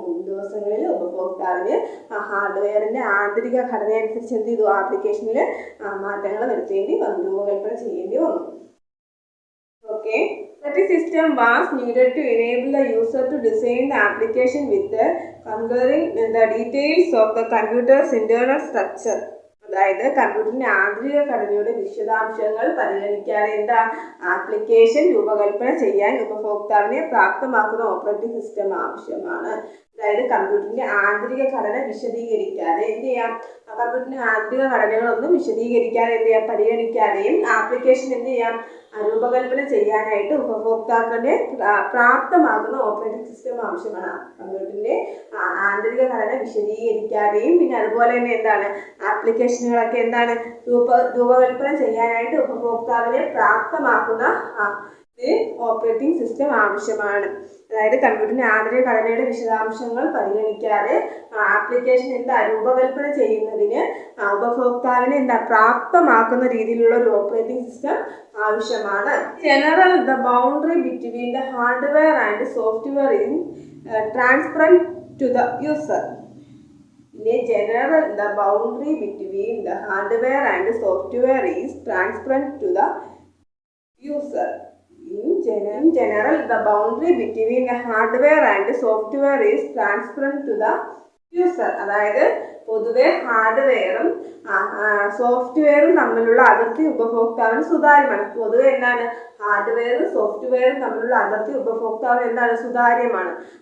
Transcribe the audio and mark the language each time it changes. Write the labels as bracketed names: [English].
[Malayalam] മുൻ ദിവസങ്ങളിൽ ഉപഭോക്താവിന് ഹാർഡ്വെയറിന്റെ ആന്തരിക ഘടന അനുസരിച്ച് എന്ത് ചെയ്തു ആപ്ലിക്കേഷനിൽ മാറ്റങ്ങൾ വരുത്തേണ്ടി വന്നു, രൂപകൽപ്പന ചെയ്യേണ്ടി വന്നു. [English] Okay, operating system was needed to enable the user to design the application with considering the details of the computer's internal structure. [Malayalam] അതായത് കമ്പ്യൂട്ടറിന്റെ ആന്തരിക ഘടനയുടെ വിശദാംശങ്ങൾ പരിഗണിക്കാതെ എന്താ ആപ്ലിക്കേഷൻ രൂപകൽപ്പന ചെയ്യാൻ ഉപഭോക്താവിനെ പ്രാപ്തമാക്കുന്ന ഓപ്പറേറ്റിംഗ് സിസ്റ്റം ആവശ്യമാണ്. അതായത് കമ്പ്യൂട്ടറിന്റെ ആന്തരിക ഘടന വിശദീകരിക്കാതെ എന്ത് ചെയ്യാം കമ്പ്യൂട്ടറിന്റെ ആന്തരിക ഘടനകളൊന്നും വിശദീകരിക്കാതെ എന്ത് ചെയ്യാം പരിഗണിക്കാതെയും ആപ്ലിക്കേഷൻ എന്ത് ചെയ്യാം രൂപകൽപ്പന ചെയ്യാനായിട്ട് ഉപഭോക്താക്കളെ പ്രാപ്തമാക്കുന്ന ഓപ്പറേറ്റിംഗ് സിസ്റ്റം ആവശ്യമാണ്. കമ്പ്യൂട്ടറിന്റെ ആന്തരിക ഘടന വിശദീകരിക്കാതെയും പിന്നെ അതുപോലെ തന്നെ എന്താണ് ആപ്ലിക്കേഷനുകളൊക്കെ എന്താണ് രൂപകൽപ്പന ചെയ്യാനായിട്ട് ഉപഭോക്താവിനെ പ്രാപ്തമാക്കുന്ന ഓപ്പറേറ്റിംഗ് സിസ്റ്റം ആവശ്യമാണ്. അതായത് കമ്പ്യൂട്ടറിന്റെ ആന്തരിക ഘടനയുടെ വിശദാംശങ്ങൾ പരിഗണിക്കാതെ ആപ്ലിക്കേഷൻ എന്താ രൂപകൽപ്പന ചെയ്യുന്നതിന് ഉപഭോക്താവിനെ എന്താ പ്രാപ്തമാക്കുന്ന രീതിയിലുള്ള ഒരു ഓപ്പറേറ്റിംഗ് സിസ്റ്റം ആവശ്യമാണ്. [English] General the boundary between the hardware and software in transparent to the user. In general, the boundary between the hardware and software is transparent to the user. In general, the boundary between the hardware and software is transparent to the user. [Malayalam] അതായത് പൊതുവെ ഹാർഡ്വെയറും സോഫ്റ്റ്വെയറും തമ്മിലുള്ള അതിർത്തി ഉപഭോക്താവിന് സുതാര്യമാണ്. പൊതുവെ എന്താണ് ഹാർഡ്വെയറും സോഫ്റ്റ്വെയറും തമ്മിലുള്ള അതിർത്തി ഉപഭോക്താവിന് എന്താണ് സുതാര്യമാണ്.